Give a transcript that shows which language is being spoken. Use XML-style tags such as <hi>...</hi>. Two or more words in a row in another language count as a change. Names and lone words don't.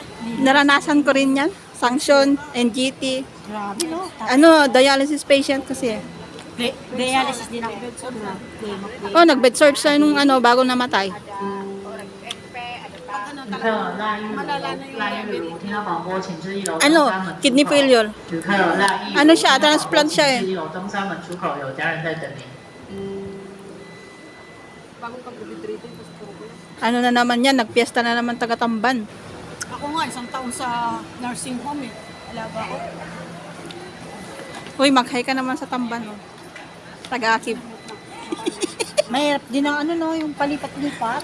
<tl>Naranasan ko rin yan. Sanction, NGT. Grabe no? Ano,</tl> <en>dialysis patient</en> <tl>kasi. Dialysis din ako. Oh, nag-bed search siya nung ano, bago namatay. Pag ano talaga, malala na yung level.</tl> <zh>听到广播，请至一楼</zh> <tl>Ano,</tl> <zh>东山门出口</zh> <en>kidney failure.</en> <zh>旅客有赖意，</zh> <tl>Ano siya, transplant siya eh.</tl> <zh>请至一楼东山门出口有家人在等您。</zh> <tl>Bagong pag-graduate, tapos puro ko yan. Ano na naman yan, nagpiesta na naman taga-Tamban. Ako nga, isang taon sa nursing home eh. Alaga ko. Uy, mag-hi ka naman sa Tamban. Oh. Taga-akib. Mahirap din ang ano no, yung palipat-lipat.</tl>